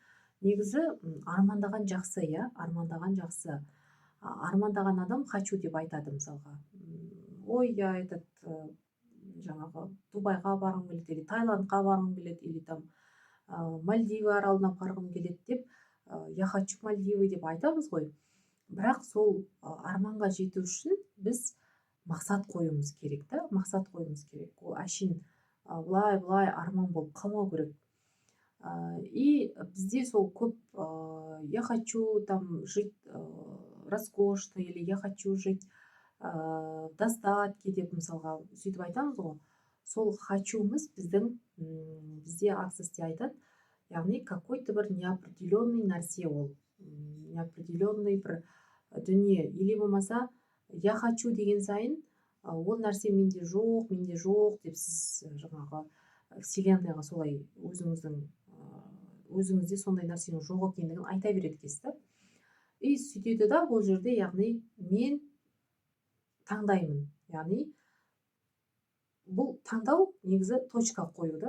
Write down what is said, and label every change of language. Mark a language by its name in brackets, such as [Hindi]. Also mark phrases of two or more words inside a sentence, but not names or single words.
[Kazakh] Негізі армандаған жақсы, иә, армандаған жақсы. Армандаған адам хочу деп айтады мысалға. Ой, я жаңағы Дубайға барғым келеді, или Таиландқа барғым келеді, [Russian] или там [Kazakh] Мальдивы аралына барғым келеді деп, [Russian] я хочу [Kazakh] Мальдивы деп айтамыз ғой. Бірақ сол арманға жету үшін біз мақсат қоюымыз керек та, мақсат қоюымыз керек. Ол әшейін былай арман болып қалмау керек. [Russian] И [Kazakh] бізде сол көп [Russian] я хочу там жить роскошно, или я хочу жить в достатке [Kazakh] деп мысалға сөйтіп айтамыз ғой. Сол хочумыз бізде акцисте айтады, яғни какой-то бір неопределенный нәрсе ол, неопределенный бір дүние, или болмаса [Russian] я хочу [Kazakh] деген сайын ол нәрсе менде жоқ деп сіз жаңағы вселенныйға солай өзіңізде сондай нәрсенің жоқ екендігін айта береді екенсіз да. И сөйтеді да бұл жерде, яғни мен таңдаймын, яғни бұл таңдау негізі точка қою да.